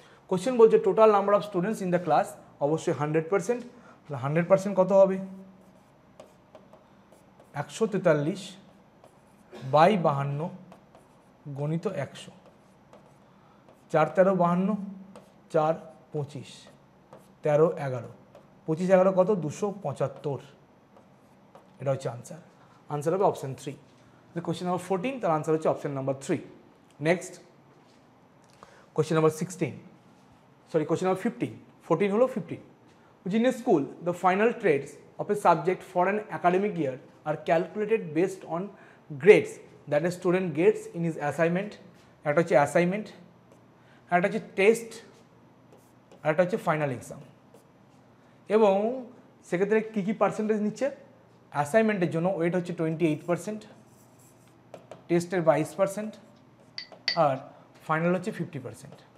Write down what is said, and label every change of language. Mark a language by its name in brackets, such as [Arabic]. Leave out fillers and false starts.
[Bangla] Question বলছে [English] total number of students in the class, [Bangla] অবশ্যই 100%, তাহলে 100% কত হবে, 143/52 গণিত 100, 4 13 52, 4 25, 13 11, 25 11 কত, 275। এটা হচ্ছে আনসার, আনসার হবে অপশন 3। কোয়েশ্চেন নাম্বার 14, তার আনসার হচ্ছে option number 3। Next question number 16, sorry question number 15, 14 হলো 15। [English] In a school, the final traits of a subject for an academic year are calculated based on grades that a student gets in his assignment. [Bangla] একটা হচ্ছে assignment, একটা হচ্ছে test, আর একটা হচ্ছে final exam. এবং সেক্ষেত্রে কী কী percentage নিচ্ছে, অ্যাসাইনমেন্টের জন্য ওয়েট হচ্ছে 28%, টেস্টের 22%, আর ফাইনাল হচ্ছে 50%।